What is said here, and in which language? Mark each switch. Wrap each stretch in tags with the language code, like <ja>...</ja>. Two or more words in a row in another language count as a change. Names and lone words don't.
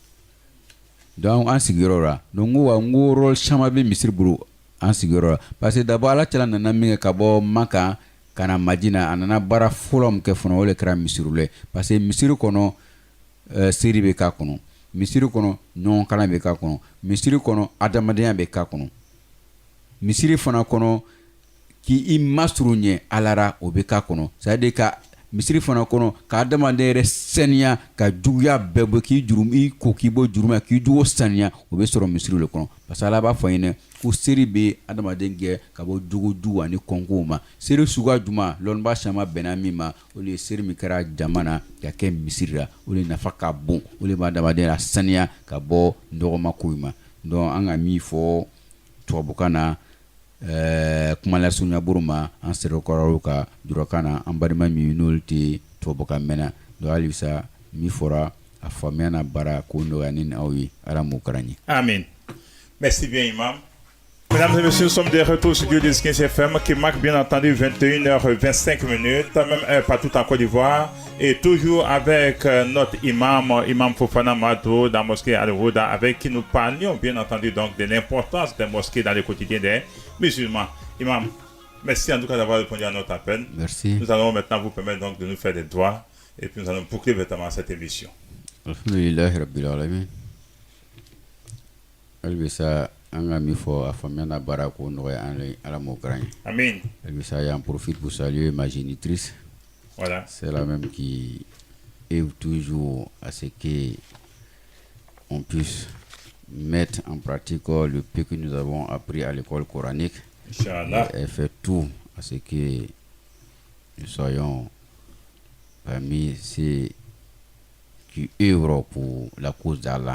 <bm>donc an sigiyɔrɔ la donc n ko rôle caman bɛ misiri bolo an sigiyɔrɔ la</bm> <fr>parce que</fr> <bm>d'abord ala cɛla nana min kɛ ka bɔ Maka ka na Madina a nana baara fɔlɔ min kɛ fana o de kɛra misiri la</bm> <fr>parce que</fr> <bm>misiri kɔnɔ seri bɛ k'a kɔnɔ misiri kɔnɔ ɲɔgɔn kalan bɛ k'a kɔnɔ misiri kɔnɔ adamadenya bɛ k'a kɔnɔ misiri fana kɔnɔ k'i masuru ɲɛ Ala ra o bɛ k'a kɔnɔ</bm> <fr>c'est à dire</fr> <bm>ka misiri fana kɔnɔ ka adamaden yɛrɛ saniya ka juguya bɛɛ bɔ k'i juru i ko k'i bɔ juruma k'i jugu saniya o bɛ sɔrɔ misiri le kɔnɔ</bm> <fr>parce que</fr> <bm>Ala b'a fɔ ɲinɛ ko seri bɛ adamaden gɛn ka bɔ jugu ani kɔnkow ma seri suguya juma lɔnniba caman bɛnna min ma o de ye seri min kɛra jama na ka kɛ misiri la o de nafa ka bon o de b'a adamaden la saniya ka bɔ nɔgɔma ko ma donc an ka min fɔ tubabukan na kuma lasurunya buru ma an serekɔrɔw ka jurakan na an balima min n'olu tɛ tubabukan mɛnna donc halisa min fɔra a faamuya na baara ko nɔgɔya ni aw ye Ala m'o kɛra n ye.</bm> <fr>Amen. Merci bien, Imam. Mesdames et messieurs, nous sommes de retour sur Dieu 15 FM qui marque bien entendu 21h25 minutes, même heure partout en Côte d'Ivoire. Et toujours avec notre imam Fofana Mato, dans la mosquée Al-Rouda, avec qui nous parlions bien entendu donc de l'importance des mosquées dans le quotidien des musulmans. Imam, merci en tout cas d'avoir répondu à notre appel. Merci. Nous allons maintenant vous permettre donc de nous faire des doigts et puis nous allons boucler véritablement cette émission.</fr> <ar>الحمد لله رب العالمين.</ar> <bm>Albisa an ka min fɔ a faamuya na baara ko nɔgɔya an ye Ala m'o kɛra n ye. Amen.</bm> <fr>Albisa j'en profite pour saluer ma génitrice. Voilà. C'est la même qui œuvre toujours à ce que on puisse mettre en pratique le peu que nous avons appris à l'école coranique. Inch'Allah. Elle fait tout à ce que nous soyons parmi ceux qui œuvrent pour la cause d'Allah.</fr>